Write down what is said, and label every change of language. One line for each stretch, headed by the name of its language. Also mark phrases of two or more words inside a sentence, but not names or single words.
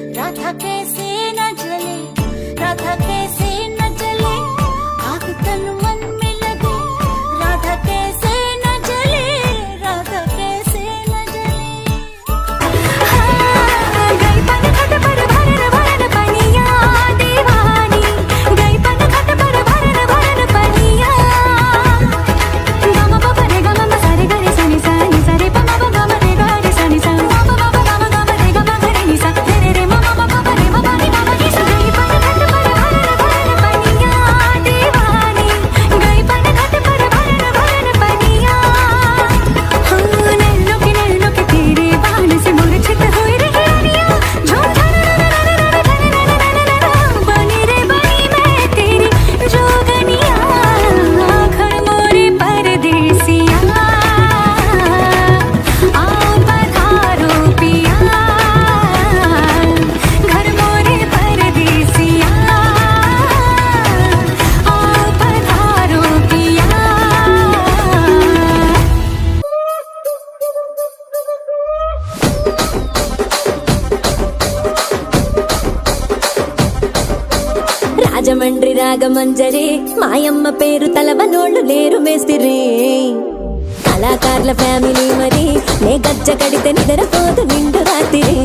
Hindi: राधा कैसे न जले, राधा कैसे न जले, आग तन मन में लगे, राधा कैसे न जले, राधा कैसे न जले। हाँ, गई पन खट पर भरन भरन पनिया दीवानी, गई पन खट पर भरन भरन पनिया। गम प रे गम म सा रे ग रे सा नि सा नि सा रे प म प ग म रे ग रे सा नि सा म प म प ग म ग म रे ग म ग रे नि सा रे रे रे म म प प रे म प नि ग म नि सा। गई पन खट पर भरन भरन पनिया दीवानी, गई पन खट पर भरन भरन पनिया। हाँ, नैनों के तेरे बाल से मूर्छित हुई रही रानियाँ, झूम बनी रे बनी मैं तेरी जोगनिया। घर मोरे परदेसिया, आओ पधारो पिया, घर मोरे परदेसिया, आओ पधारो पिया।
Telugu: రాజమండ్రి రాగమంజరి మాయమ్మ పేరు తలవనోళ్ళు లేరు మేస్తిరి, కళాకారుల ఫ్యామిలీ మరి నే గజ్జ కడితే నిద్రపోదు నిండు రాత్రి।